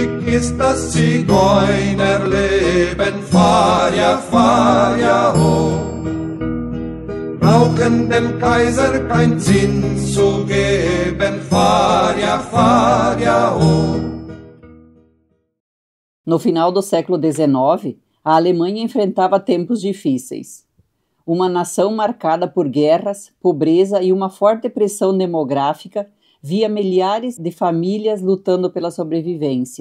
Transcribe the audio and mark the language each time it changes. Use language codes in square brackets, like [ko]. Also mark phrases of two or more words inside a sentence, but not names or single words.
[de] ist das Zigeunerleben, fahr ja ho. Brauchen dem Kaiser kein Zins zu geben, fahr ja ho. [pt] No final do século XIX, a Alemanha enfrentava tempos difíceis. Uma nação marcada por guerras, pobreza e uma forte pressão demográfica via milhares de famílias lutando pela sobrevivência.